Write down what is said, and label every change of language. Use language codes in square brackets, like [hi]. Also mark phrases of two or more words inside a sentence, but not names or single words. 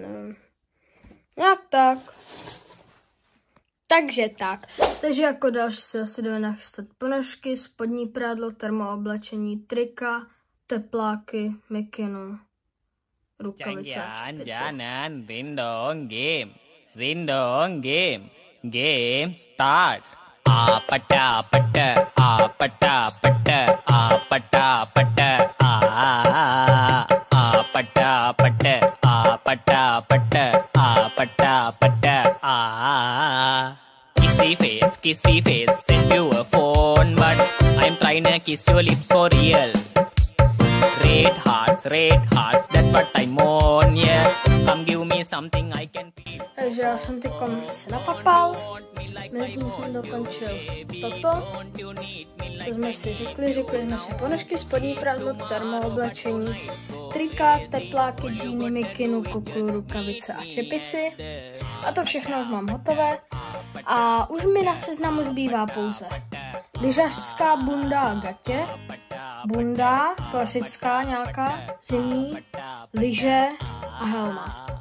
[cs] Nevím. Jak tak. Takže tak. Takže jako další se asi jdeme nachystat ponožky, spodní prádlo, termooblečení, trika, tepláky, mikinu, rukavice a čepice. Jangan, rindong game. Game start. Apata pata, apata pata, apata pata, apata pata, apata pata, apata pata. [en] Kissy face, send you a phone, but I'm trying to kiss your lips for real. Red hearts, that's what I want, yeah. Come give me something I can feel. [cs] Takže já jsem teď se napapal, mezitím jsem dokončil toto, co jsme si řekli jsme si ponožky, spodní prádlo, termooblečení, trika, tepláky, džíny, mikinu, kuklu, rukavice a čepici. A to všechno už mám hotové. A už mi na seznamu zbývá pouze lyžařská bunda a gatě, bunda, klasická nějaká, zimní, lyže a helma.